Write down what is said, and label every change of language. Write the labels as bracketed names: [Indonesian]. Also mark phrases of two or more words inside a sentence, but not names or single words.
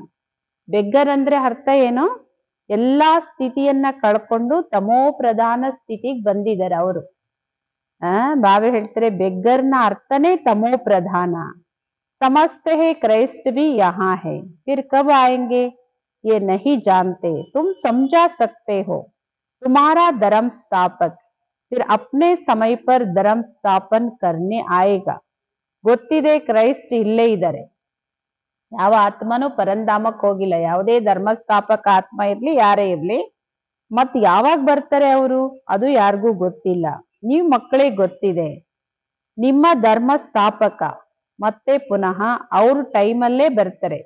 [Kannada] ಬೆಗ್ಗರ್ ಅಂದ್ರೆ ಅರ್ಥ ಏನು, ಎಲ್ಲಾ ಸ್ಥಿತಿಯನ್ನ ಕಳ್ಕೊಂಡು ತಮೋ ಪ್ರಧಾನ ಸ್ಥಿತಿಗೆ ಬಂದಿದ್ದಾರೆ ಅವರು. ಬಾವೆ ಹೇಳ್ತಾರೆ ಬೆಗ್ಗರ್ನ ಅರ್ಥನೇ ತಮೋ ಪ್ರಧಾನ. [Hindi] समझते हैं क्राइस्ट भी यहाँ है, फिर कब आएंगे ये नहीं जानते, तुम समझा सकते हो. तुम्हारा धर्म स्थापक फिर अपने समय पर धर्म स्थापन करने आएगा. [Kannada] ಗೊತ್ತಿದೆ ಕ್ರೈಸ್ಟ್ ಇಲ್ಲೇ ಇದ್ದಾರೆ, ಯಾವ ಆತ್ಮನೂ ಪರಂಧಾಮಕ್ಕೆ ಹೋಗಿಲ್ಲ, ಯಾವುದೇ ಧರ್ಮ ಸ್ಥಾಪಕ ಆತ್ಮ ಇರ್ಲಿ ಯಾರೇ ಇರ್ಲಿ, ಮತ್ ಯಾವಾಗ ಬರ್ತಾರೆ ಅವರು ಅದು ಯಾರಿಗೂ ಗೊತ್ತಿಲ್ಲ. ನೀವು ಮಕ್ಕಳಿಗೆ ಗೊತ್ತಿದೆ, ನಿಮ್ಮ ಧರ್ಮ ಸ್ಥಾಪಕ ಮತ್ತೆ ಪುನಃ ಅವ್ರ ಟೈಮಲ್ಲೇ ಬರ್ತಾರೆ.